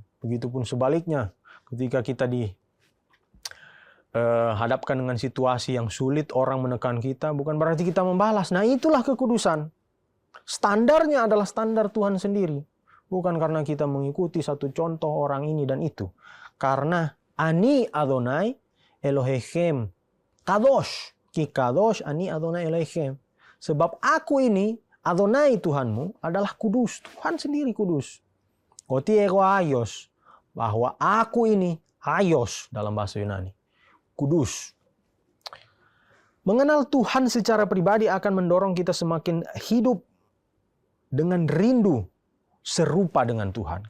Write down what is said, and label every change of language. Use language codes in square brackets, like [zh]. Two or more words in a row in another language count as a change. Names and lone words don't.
[id] Begitupun sebaliknya, ketika kita dihadapkan dengan situasi yang sulit, orang menekan kita, bukan berarti kita membalas. Nah, itulah kekudusan. Standarnya adalah standar Tuhan sendiri. Bukan karena kita mengikuti satu contoh orang ini dan itu. [he] Karena אני אדוני אלוהיכם קדוש. כי קדוש אני אדוני אלוהיכם. [id] Sebab aku ini, Adonai Tuhanmu, adalah kudus. Tuhan sendiri kudus. [el] ὅτι ἐγὼ ἅγιος. [id] Bahwa aku ini, ayos dalam bahasa Yunani. Kudus. Mengenal Tuhan secara pribadi akan mendorong kita semakin hidup dengan rindu serupa dengan Tuhan.